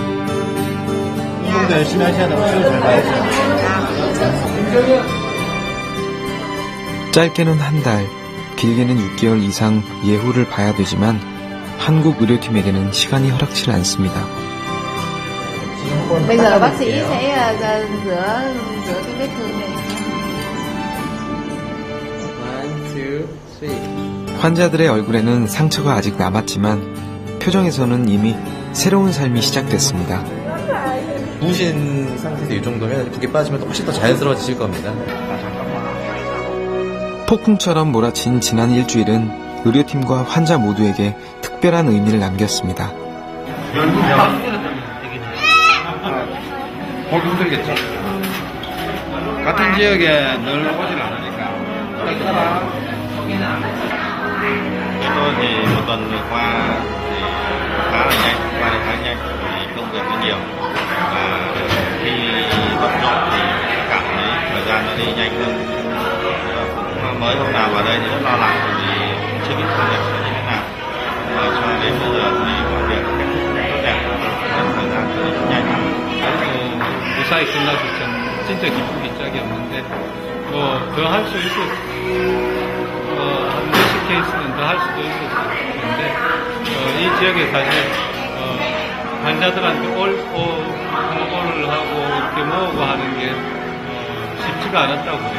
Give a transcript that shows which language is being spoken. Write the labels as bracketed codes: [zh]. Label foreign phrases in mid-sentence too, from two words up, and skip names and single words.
[ko] 운동도 열심히 하셔야 되고, 시험 잘 봐야죠. 짧게는 한 달, 길게는 6개월 이상 예후를 봐야 되지만 한국 의료팀에게는 시간이 허락치 않습니다. [vi] Bây giờ bác sĩ sẽ rửa cái vết thương này. 1, 2, 3. [ko] 환자들의 얼굴에는 상처가 아직 남았지만 표정에서는 이미 새로운 삶이 시작됐습니다. 부으신 상태에서 이 정도면 붓기 빠지면 훨씬 더 자연스러워지실 겁니다. 폭풍처럼 몰아친 지난 일주일은 의료팀과 환자 모두에게 특별한 의미를 남겼습니다. 보기 힘들겠죠? 같은 지역에 늘 오질 않으니까. [vi] Tôi thì một tuần vừa qua thì khá là nhanh, qua đây khá nhanh vì công việc nó nhiều và khi bận rộn thì cảm thấy thời gian nó đi nhanh hơn. Cũng mới hôm nào vào đây thì rất lo lắng vì chưa biết công việc sẽ như thế nào. Và cho đến bây giờ thì mọi việc kết thúc tốt đẹp, nên thời gian nó đi nhanh hơn. [ko] 무사히 끝나서 참 진짜 기쁘기 짝이 없는데 뭐 더 할 수 있었을 한 몇십 케이스는 더 할 수도 있었을 텐데 이 지역에 사실 환자들한테 홍보를 하고 이렇게 모으고 하는 게 쉽지가 않았다고 해요.